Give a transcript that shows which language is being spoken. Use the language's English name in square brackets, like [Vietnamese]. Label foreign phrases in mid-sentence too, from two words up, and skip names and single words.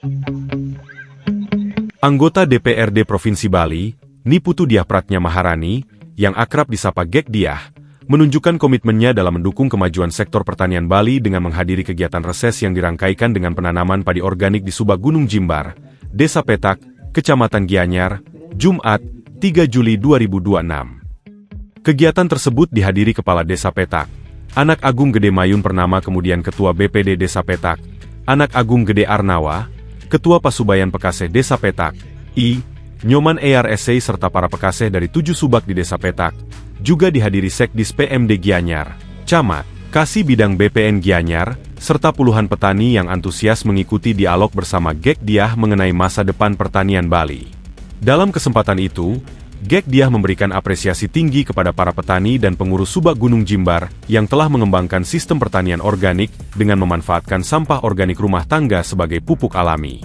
[Indonesian] Anggota DPRD Provinsi Bali, Niputu Diah Pratnya Maharani, yang akrab disapa Gek Diah, menunjukkan komitmennya dalam mendukung kemajuan sektor pertanian Bali dengan menghadiri kegiatan reses yang dirangkaikan dengan penanaman padi organik di Subak Gunung Jimbar, Desa Petak, Kecamatan Gianyar, Jumat, 3 Juli 2026. Kegiatan tersebut dihadiri Kepala Desa Petak, Anak Agung Gede Mayun Purnama, kemudian Ketua BPD Desa Petak, Anak Agung Gede Arnawa, Ketua Pasubayan Pekaseh Desa Petak, Nyoman ERSC serta para pekaseh dari 7 subak di Desa Petak, juga dihadiri Sekdis PMD Gianyar, Camat, Kasih Bidang BPN Gianyar, serta puluhan petani yang antusias mengikuti dialog bersama Gek Diah mengenai masa depan pertanian Bali. Dalam kesempatan itu, Gek Diah memberikan apresiasi tinggi kepada para petani dan pengurus Subak Gunung Jimbar yang telah mengembangkan sistem pertanian organik dengan memanfaatkan sampah organik rumah tangga sebagai pupuk alami.